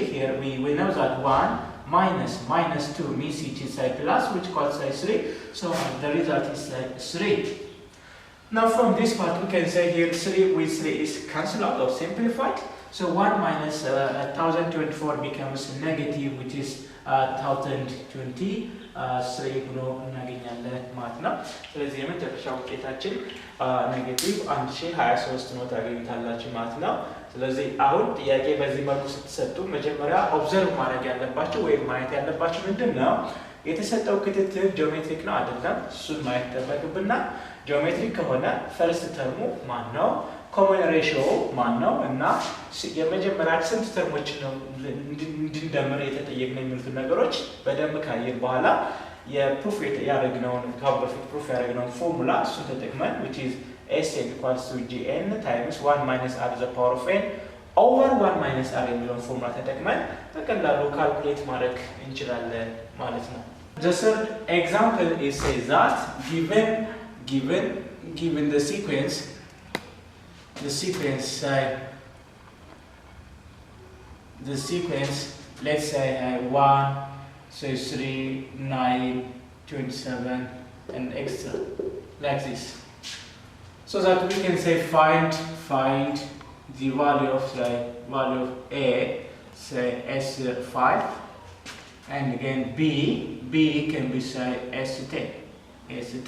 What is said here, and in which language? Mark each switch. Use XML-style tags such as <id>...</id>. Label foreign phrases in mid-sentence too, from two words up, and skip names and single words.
<en>Here we know that 1 minus 2 means it is plus, which equals 3. So the result is 3. Now from this part we can say here 3 with 3 is cancelled out or simplified. So 1 minus 1024 becomes negative, which is 1023</en> <am>ብሎ እናገኛለን ማለት ነው። ስለዚህ የመጨረሻው ውጤታችን ኔጌቲቭ 1023 ነው ታገኙታላችሁ ማለት ነው። ስለዚህ አሁን ጥያቄ በዚህ መልኩ ስትሰጡ መጀመሪያ ኦብዘርቭ ማድረግ ያለባችሁ ወይም ማየት ያለባችሁ ምንድነው የተሰጠው ክትትል ጂኦሜትሪክ ነው አይደለም? እሱን ማየት ተጠበቅብና ጂኦሜትሪክ ከሆነ</am> <en>first term</en> <am>ማን ነው?</am> <en>common ratio</en> <am>ማን ነው? እና የመጀመሪያ ስንት ተርሞች ነው እንድንደምር የተጠየቅነው የሚሉት ነገሮች በደንብ ካየን በኋላ የፕሩፍ ያደረግነውን በፊት ፕሩፍ ያደረግነውን ፎርሙላ እሱን ተጠቅመን</am> <en>which is Sn equals to Gn times 1 minus r</en> <am>to the power of n over 1 minus r የሚለውን ፎርሙላ ተጠቅመን በቀላሉ ካልኩሌት ማድረግ እንችላለን ማለት ነው።</am> <en>The third example is says that given the sequence let's say 1 say 3 9 27 and extra like this, so that we can say find the value of a, say S5, and again b can be say S10.</en>